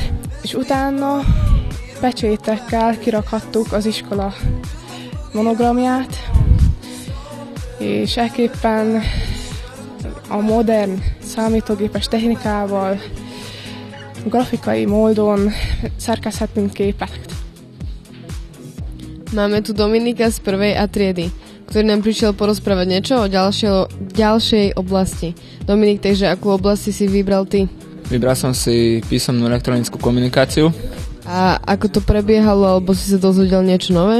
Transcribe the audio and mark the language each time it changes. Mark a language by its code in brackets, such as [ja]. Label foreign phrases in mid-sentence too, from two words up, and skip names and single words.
[hu] És utána pecsétekkel kirakhattuk az iskola monogramját, és ekképpen a modern számítógépes technikával, grafikai módon szerkeszthetünk képeket. [sk] Máme tu Dominika z prvej A triedy, ktorý nám prišiel porozprávať niečo o ďalšej oblasti. Dominik, takže akú oblasť si vybral ty? Vybral som si písomnú elektronickú komunikáciu. A ako to prebiehalo, alebo si sa dozvedel niečo nové?